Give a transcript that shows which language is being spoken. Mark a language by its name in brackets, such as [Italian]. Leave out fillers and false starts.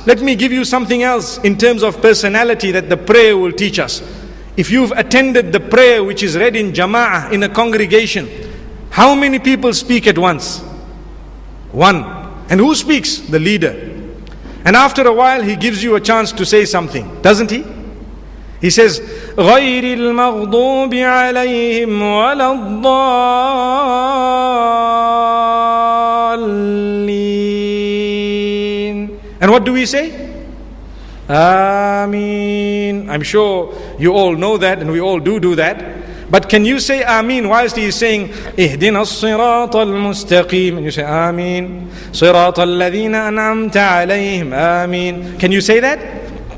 [English] Let me give you something else in terms of personality that the prayer will teach us. If you've attended the prayer which is read in jama'ah, in a congregation, how many people speak at once? One. And who speaks? The leader. And after a while he gives you a chance to say something, doesn't he? He says, [Arabic] غَيْرِ الْمَغْضُوبِ عَلَيْهِمْ وَلَا الضَّالِّينَ. [English] And what do we say? Ameen. I'm sure you all know that, and we all do that. But can you say Ameen whilst he is saying [Arabic] اهدنا الصراط المستقيم, [English] and you say Ameen, [Arabic] صراط الذين أنعمت عليهم [English] Ameen. Can you say that?